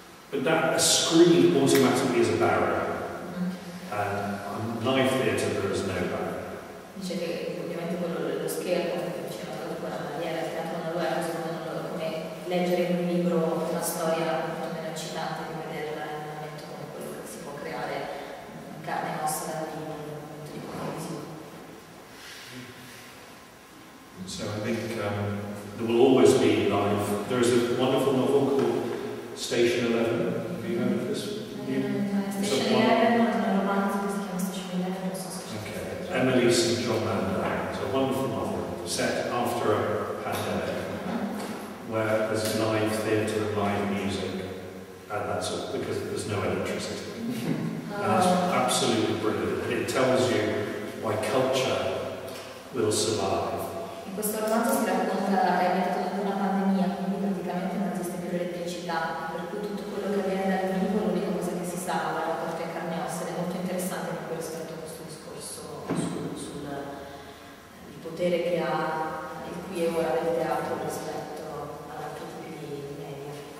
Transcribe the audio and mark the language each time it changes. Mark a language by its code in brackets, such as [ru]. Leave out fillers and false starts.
[en] But that a screen automatically is a barrier, and live theatre there is no barrier. [it] Dice che ovviamente quello dello schermo, che diceva tradotto una barriera, il teatro non lo è, come leggere in un libro una storia molto meno eccitante di vederla in un momento come quello che si può creare in carne e ossa dal vivo, in un momento di condivisione. [en] So I think there will always be live. There is a wonderful novel called Station 11. Have you heard of this? [it] Station 11 è un romanzo che si chiama Station 11, non so se [en] Okay. Emily St. John Mandel. It's a wonderful novel set after a pandemic where there's live theatre and live music, and that's all because there's no electricity. And it's absolutely brilliant. It tells you why culture will survive. [it] In questo romanzo si racconta, è ambientato dopo una pandemia, quindi praticamente non esiste più l'elettricità, per cui tutto quello che avviene dal vivo è l'unica cosa che si sa, la rapporto in carne e ossa, ed è molto interessante proprio rispetto a questo discorso sul potere che ha il qui e ora del teatro rispetto ad altri tipi di media.